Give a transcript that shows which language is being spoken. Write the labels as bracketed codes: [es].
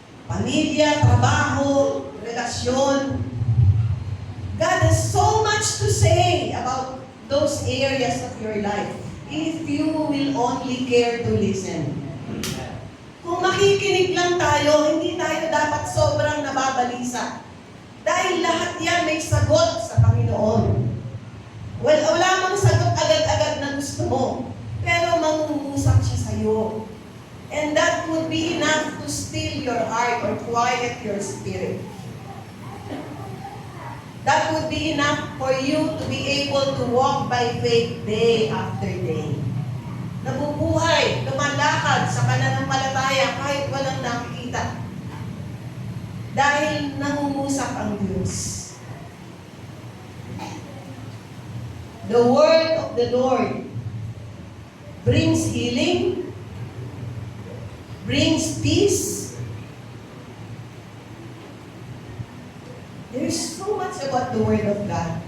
[tl] Pamilya, trabaho, relasyon. [en] God has so much to say about those areas of your life if you will only care to listen. [tl] Kung makikinig lang tayo, hindi tayo dapat sobrang nababalisa. Dahil lahat yan may sagot sa Panginoon. Well, wala mang sagot agad-agad na gusto mo, pero mangungusap siya sa'yo. [en] And that would be enough to still your heart or quiet your spirit. That would be enough for you to be able to walk by faith day after day. [tl] Nabubuhay, lumalakad sa pananampalataya kahit walang nakikita. Dahil nangungusap ang Diyos. [en] The word of the Lord brings healing, brings peace. There's so much about the word of God.